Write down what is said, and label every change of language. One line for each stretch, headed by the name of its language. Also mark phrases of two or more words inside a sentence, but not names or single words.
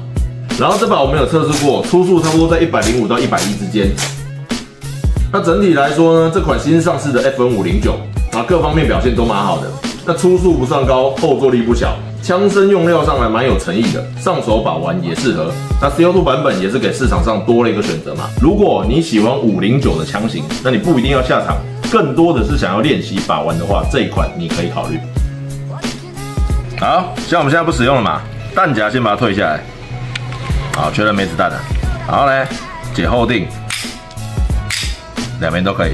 Chinese: 然後這把我們有測試過，初速差不多在105到110之間。那整體來說呢，這款新上市的 FN509啊，各方面表現都蠻好的。那初速不算高，後坐力不小，槍身用料上來蠻有誠意的，上手把玩也適合。那 CO2 版本也是給市場上多了一個選擇嘛。如果你喜歡509的槍型，那你不一定要下場，更多的是想要練習把玩的話，這一款你可以考慮。好，像我們現在不使用了嘛，彈夾先把它退下來。好，確認沒子彈了。然後呢，解後定，兩邊都可以。